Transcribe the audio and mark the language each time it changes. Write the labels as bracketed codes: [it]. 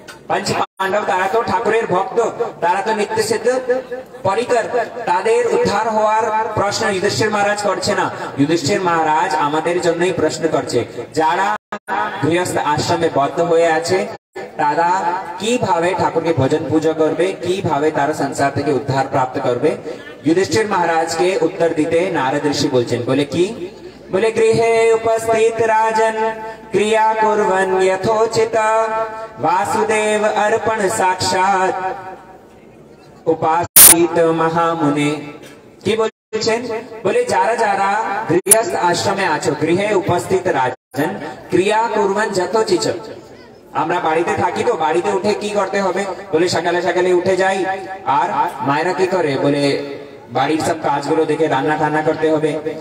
[bn] পঞ্চ পাণ্ডব তারা তো ঠাকুরের ভক্ত, তারা তো নিত্য সিদ্ধ পরিকর, তাদের উদ্ধার হওয়ার প্রশ্ন যুধিষ্ঠির মহারাজ করছে না। যুধিষ্ঠির মহারাজ আমাদের জন্যই প্রশ্ন করছে, যারা গৃহস্থ আশ্রমে বদ্ধ হয়ে আছে তারা কিভাবে ঠাকুরকে ভজন পূজা করবে, কিভাবে তারা সংসার থেকে উদ্ধার প্রাপ্ত করবে। যুধিষ্ঠির মহারাজকে উত্তর দিতে নারদ ঋষি বলছেন, বলে কি, [sa] बोले गृहे उपस्थित राजन क्रिया कुर्वन् यथोचित वासुदेव अर्पण साक्षात उपासित महामुने। [bn] কি বলছেন, বলে যারা যারা গৃহস্থ আশ্রমে আছো, [sa] গৃহে উপস্থিত রাজন ক্রিয়া কুর্বন যথোচিত। [bn] আমরা বাড়িতে থাকি তো বাড়িতে উঠে কি করতে হবে, বলে সকালে সকালে উঠে যাই, আর মায়েরা কি করে, বলে বাড়ির সব কাজগুলো দেখে রান্না টান্না করতে হবে।